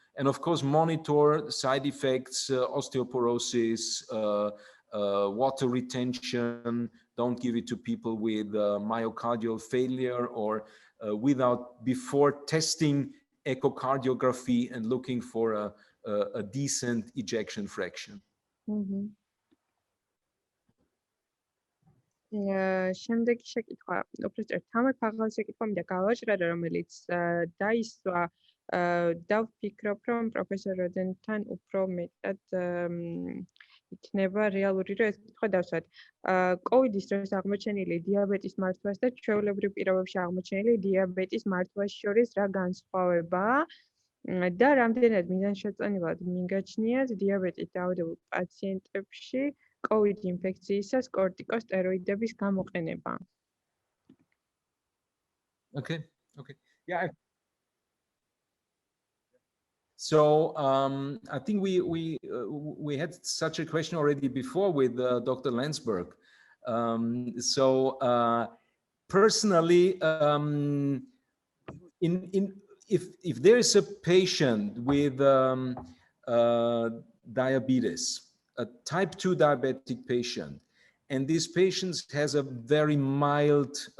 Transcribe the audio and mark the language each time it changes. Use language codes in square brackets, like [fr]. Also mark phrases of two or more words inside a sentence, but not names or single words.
[en] And of course, monitor side effects, osteoporosis, water retention. Don't give it to people with myocardial failure or before testing echocardiography and looking for a decent ejection fraction. Mm-hmm. [ka] შემდეგი შეკითხვა, უბრალოდ თამარ ფაღალ შეკითხვა მინდა გავაჭრა, რომელიც დაისვა და ვფიქრობ, რომ პროფესორ როდენთან უფრო მეტად იქნება რეალური, რომ ეს კითხვა დავსვათ. კოვიდის დროს აღმოჩენილი დიაბეტის მართვას და ჩვეულებრივ პირობებში აღმოჩენილი დიაბეტის მართვას შორის რა განსხვავებაა და რამდენად მიზანშეწონილად მიგაჩნიათ დიაბეტით დაავადებულ პაციენტებში COVID ინფექციისას კორტიკოსტეროიდების გამოყენება. Okay. Yeah. [en] So I think we had such a question already before with Dr. Landsberg. Personally, if there is a patient with diabetes, a type 2 diabetic patient, and this patient has a very mild